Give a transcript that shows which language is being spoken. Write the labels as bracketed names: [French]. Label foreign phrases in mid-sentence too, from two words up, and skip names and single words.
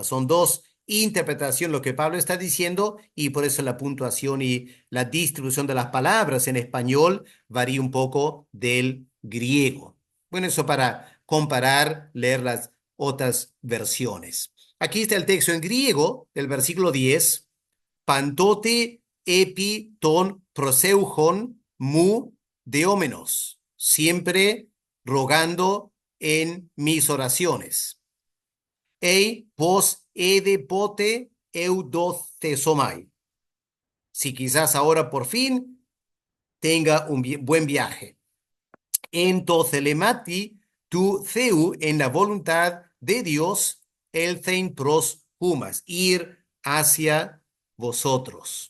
[Spanish] Son dos interpretaciones lo que Pablo está diciendo y por eso la puntuación y la distribución de las palabras en español varía un poco del griego. Bueno, eso para comparar, leer las otras versiones. Aquí está el texto en griego, el versículo 10. [Greek] πάντοτε ἐπὶ τῶν προσευχῶν μου δεόμενος, [Spanish] siempre rogando en mis oraciones. [Greek] εἴ πως ἤδη ποτὲ εὐοδωθήσομαι. [Spanish] Si quizás ahora por fin tenga un buen viaje. [Greek] ἐν τῷ θελήματι τοῦ θεοῦ [Spanish] en la voluntad de Dios, [Greek] ἐλθεῖν πρὸς ὑμᾶς, [Spanish] ir hacia vosotros.